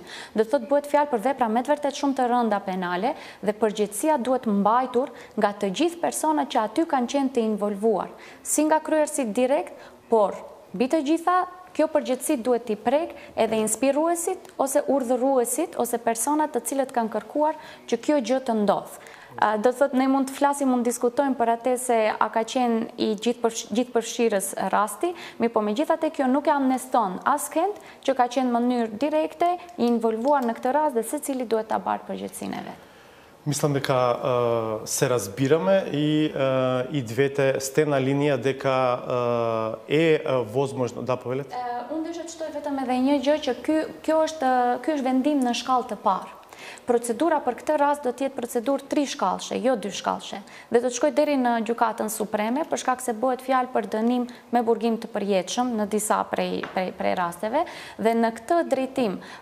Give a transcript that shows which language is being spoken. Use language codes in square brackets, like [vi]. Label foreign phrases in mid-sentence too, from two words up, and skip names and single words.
[sq] Do të thotë bëhet fjalë për vepra me të vërtet shumë të rënda penale dhe përgjegjësia duhet mbajtur nga të gjithë personat që aty kanë qenë të involvuar, si nga kryerësit direkt, por mbi të gjitha kjo përgjegjësi duhet t'i prek edhe inspiruesit ose urdhëruesit ose personat të cilët kanë kërkuar që kjo gjë të ndodhë. Do të thotë ne mund të flasim, mund të diskutojmë për atë se a ka qenë i gjithëpërfshirës rasti, po megjithatë kjo nuk e amneston askënd që ka qenë në mënyrë direkte i involvuar në këtë rast dhe secili duhet ta bartë përgjegjësinë e vet. [mk] Мислам дека се разбираме и двете сте на линија дека е возможно да повелете. [sq] Unë desha të shtoj vetëm edhe një gjë që ky është vendim në shkallë të parë. Procedura për këtë rast do të jetë procedurë 3 shkallshe, jo 2 shkallshe, dhe do të shkojë deri në gjykatën supreme për shkak se bëhet fjalë për dënim me burgim të përjetshëm në disa prej rasteve dhe në këtë drejtim